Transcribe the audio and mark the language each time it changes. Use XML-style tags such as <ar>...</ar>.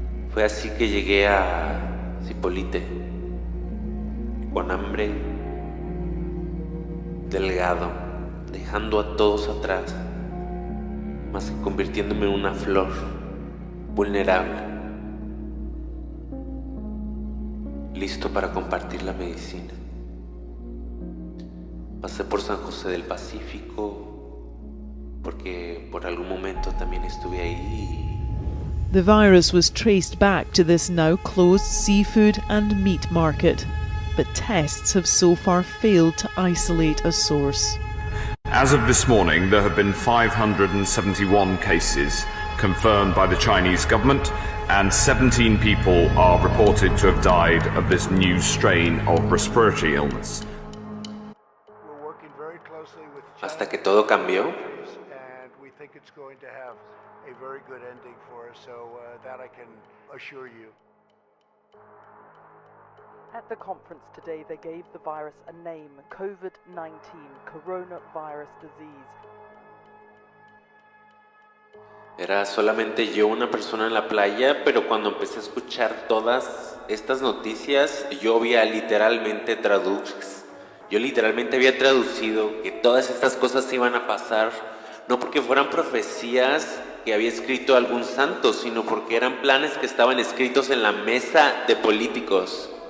<es>Fue así que llegué a Zipolite, con hambre, delgado, dejando a todos atrás, más que convirtiéndome en una flor vulnerable, listo para compartir la medicina. Pasé por San José del Pacífico, porque por algún momento también estuve ahí.</es> <en>The virus was traced back to this now closed seafood and meat market, but tests have so far failed to isolate a source. As of this morning, there have been 571 cases confirmed by the Chinese government, and 17 people are reported to have died of this new strain of respiratory illness.</en> <es>Hasta que todo cambió.</es> <en>And we think it's going to have a very good ending for us, so that I can assure you. At the conference today, they gave the virus a name, COVID-19, coronavirus disease.</en> <es>Era solamente yo, una persona en la playa, pero cuando empecé a escuchar todas estas noticias, yo había literalmente había traducido que todas estas cosas iban a pasar, no porque fueran profecías que había escrito algún santo, sino porque eran planes que estaban escritos en la mesa de políticos.</es>